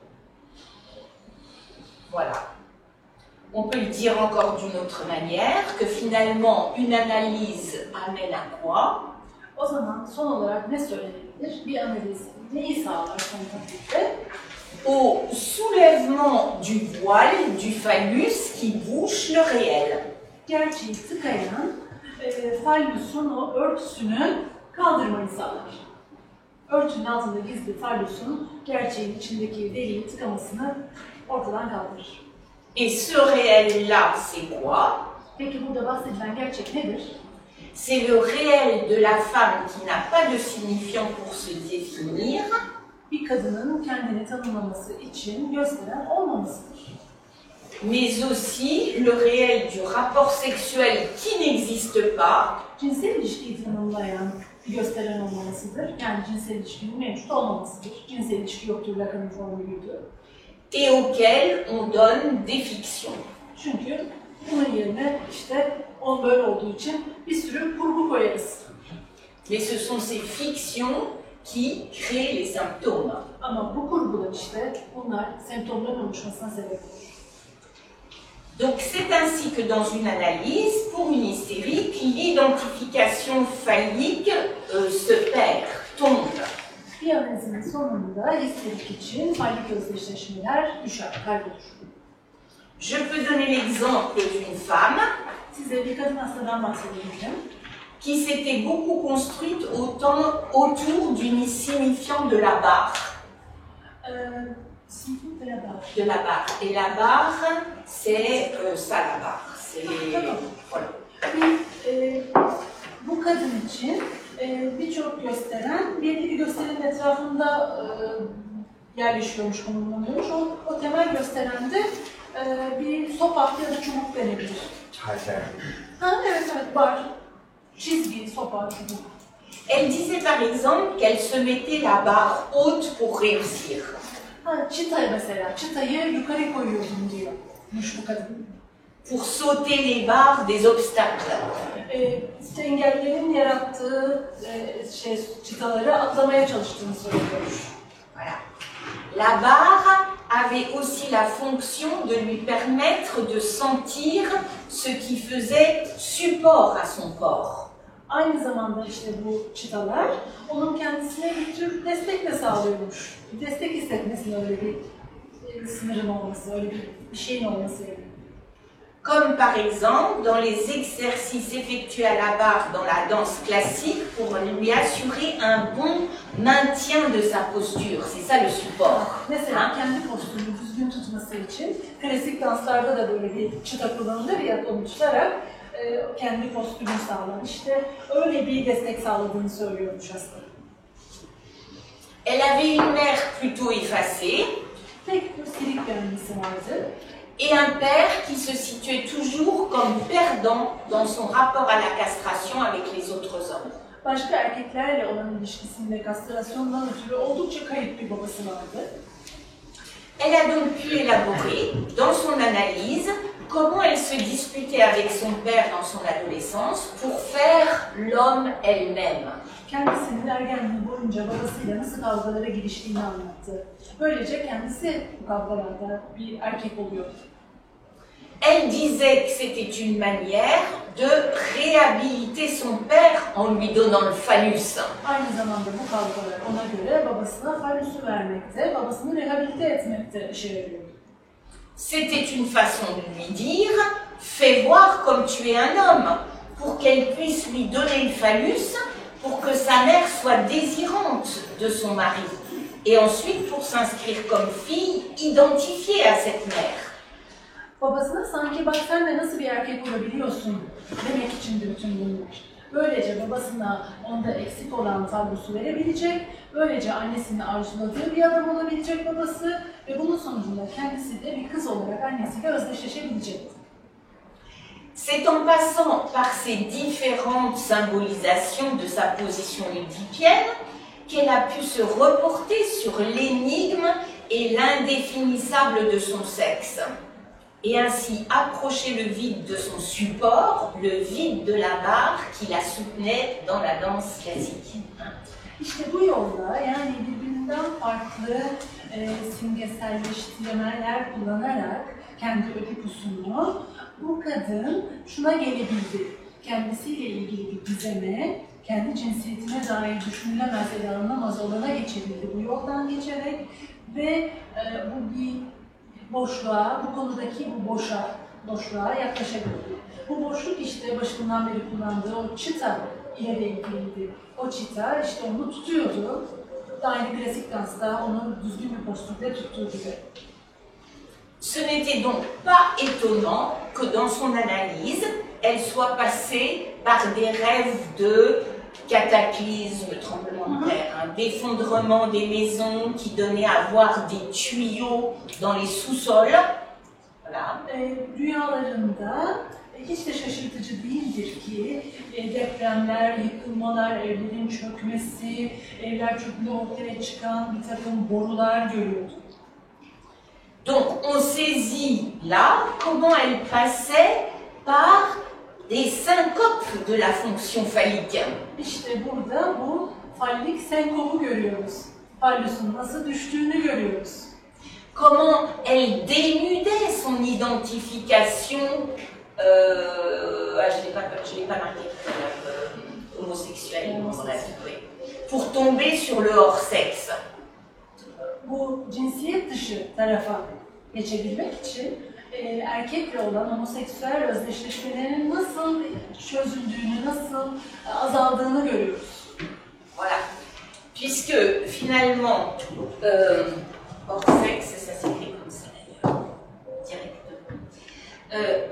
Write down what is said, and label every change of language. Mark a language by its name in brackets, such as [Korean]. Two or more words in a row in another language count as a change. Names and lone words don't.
[French] Voilà. On peut le dire encore d'une autre manière, que finalement une analyse amène à quoi? [Turkish] O zaman son olarak ne söylenebilir? Bir analiz neyi sağlar son taklitde? [French] Au soulèvement du voile du phallus qui bouche le réel. [Turkish] Gerçeği tıkayan fallusun o örtüsünü kaldırmayı sağlar. Örtünün altında gizli fallusun gerçeğin içindeki deliği tıkamasını ortadan kaldırır. [French] Et ce réel-là, c'est quoi? [Turkish] Peki burada bahsedilen gerçek nedir? [French] C'est le réel de la femme qui n'a pas de signifiant pour se définir. [Turkish] Bir kadının kendini tanımlaması için gösteren olmamasıdır. [French] Mais aussi le réel du rapport sexuel qui n'existe pas. [Turkish] Cinsel ilişkiyi tanımlayan bir gösteren olmamasıdır. Yani cinsel ilişkinin mevcut olmamasıdır. Cinsel ilişki yoktur Lacan'ın formülüydü. [French] Et auquel on donne des fictions. [Turkish] Çünkü bunun yerine işte o böyle olduğu için bir sürü kurgu koyarız. [French] Mais ce sont ces fictions qui créent les symptômes. [Turkish] Ama bu kurgular işte bunlar semptomların oluşmasına sebep olur. [French] Donc c'est ainsi que dans une analyse, pour une hystérique, l'identification phallique se perd, tombe. [Turkish] Bir analizin sonunda histerik için fallik özdeşleşmeler düşer, kaybolur. [French] Je peux donner l'exemple d'une femme [Turkish] Size bir kadın hastadan bahsedebilirim. [French] qui s'était beaucoup construite autour du signifiant de la barre. De la barre. Et la barre, c'est ça la barre. C'est voilà. [Turkish] Bu kadın için birçok gösteren belli bir gösterinin etrafında yerleşiyormuş, konumlanıyormuş. O temel gösterende bir sopa ya da çubuk verebilir. Ha, evet, var. Çizgi, sopa, çubuk. [French] Elle disait par exemple qu'elle se mettait la barre haute pour réussir. [Turkish] Ha, çıta mesela, çıtayı yukarı koyuyordum diyor. Bu kadın. [French] Pour sauter les barres des obstacles. [Turkish] İşte engellerin yarattığı çıtaları atlamaya çalıştığını söylüyor. [French] Voilà. La barre avait aussi la fonction de lui permettre de sentir ce qui faisait support à son corps. [Turkish] Aynı zamanda işte bu çıtalar onun kendisine bir tür destek de sağlıyormuş. Destek hissetmesine, öyle bir sınırın olması, öyle bir şeyin olması. [French] Comme par exemple dans les exercices effectués à la barre dans la danse classique pour lui assurer un bon maintien de sa posture. C'est ça le support. [Turkish] Mesela kendi postürünü düzgün tutması için klasik danslarda da böyle bir çıta kullanılır ya, onu tutarak kendi postürünü sağlar. İşte öyle bir destek sağladığını söylüyormuş aslında. [French] Elle avait une mère plutôt effacée. [Turkish] Tek bir silik bir annesi vardı. [French] Et un père qui se situait toujours comme perdant dans son rapport à la castration avec les autres hommes. [Turkish] Başka erkeklerle olan ilişkisinde kastrasyondan ötürü oldukça kayıp bir babası vardı. [French] Elle a donc pu élaborer, dans son analyse, comment elle se disputait avec son père dans son adolescence pour faire l'homme elle-même. [Turkish] Kendisinin ergenliği boyunca babasıyla nasıl kavgalara giriştiğini anlattı. Böylece kendisi bu kavgalarda bir erkek oluyordu. [French] Elle disait que c'était une manière de réhabiliter son père en lui donnant le phallus. [Turkish] Aynı zamanda bu kavgalar ona göre babasına phallüsü vermekte, babasını rehabilite etmekte işe yarıyordu. [French] C'était une façon de lui dire « Fais voir comme tu es un homme » pour qu'elle puisse lui donner le phallus, pour que sa mère soit désirante de son mari. Et ensuite, pour s'inscrire comme fille, identifiée à cette mère. [Turkish] Babasına sanki bak sen de nasıl bir erkek olabiliyorsun demek içindi bütün bunlar. Böylece babasına onda eksik olan tablosu verebilecek, böylece annesinin arzuladığı bir adam olabilecek babası ve bunun sonucunda kendisi de bir kız olarak annesiyle özdeşleşebilecekti. [French] C'est en passant par ces différentes symbolisations de sa position oedipienne qu'elle a pu se reporter sur l'énigme et l'indéfinissable de son sexe, et ainsi approcher le vide de son support, le vide de la barre qui la soutenait dans la danse classique. [Turkish] İşte bu yolda, yani birbirinden farklı simgeselleştirmeler kullanarak kendi ödipusunu, bu kadın şuna gelebildi. Kendisiyle ilgili bir gizeme, kendi cinsiyetine dair düşünülemez, ele alınamaz olana geçebildi bu yoldan geçerek ve bu bir boşluğa, bu konudaki bu boşluğa yaklaşabildi. Bu boşluk işte başından beri kullandığı o çıta ile de ilgiliydi. O çıta işte onu tutuyordu. Aynı klasik dansta onu düzgün bir postürde tuttuğu gibi. [French] Ce n'était donc pas étonnant que dans son analyse, elle soit passée par des rêves de cataclysme, tremblement de terre, un d'effondrement des maisons qui donnait à voir des tuyaux dans les sous-sols. Voilà. [Turkish] Rüyalarında hiç de şaşırtıcı değildir ki depremler, yıkılmalar, evlerin çökmesi, evler çökünde ortaya çıkan bir takım borular görüyordu. [French] Donc on saisit là comment elle passait par des syncopes de la fonction phallique. [Turkish] İşte burada bu fallik senkopu görüyoruz. Fallusun nasıl düştüğünü görüyoruz. [French] Comment elle dénudait son identification, je l'ai pas marqué, homosexuelle, pour tomber sur le hors-sexe. [Turkish] Bu cinsiyet dışı tarafa geçebilmek için erkekle olan homoseksüel özdeşleşmelerin nasıl çözüldüğünü, nasıl azaldığını görüyoruz. [French] Voilà. Puisque finalement, hors sexe, ça s'écrit comme ça d'ailleurs, directement.